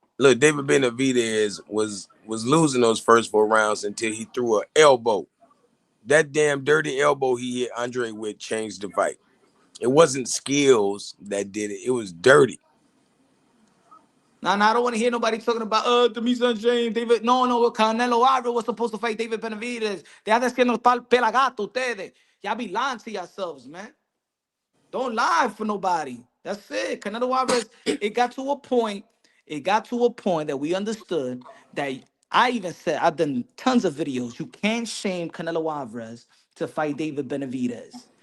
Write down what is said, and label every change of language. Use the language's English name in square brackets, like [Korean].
[English] Look, David Benavidez was losing those first 4 rounds until he threw an elbow. That damn dirty elbow he hit Andre with changed the fight. It wasn't skills that did it. It was dirty. Nah, I don't want to hear nobody talking about Demetrius Andre, David. No, Canelo Alvarez was supposed to fight David Benavidez. [Spanish] Deja de siendo pelagato ustedes. [English] Y'all be lying to yourselves, man. Don't lie for nobody. That's it. Canelo Alvarez, it got to a point. It got to a point that we understood that I even said, I've done tons of videos. You can't shame Canelo Alvarez to fight David Benavidez.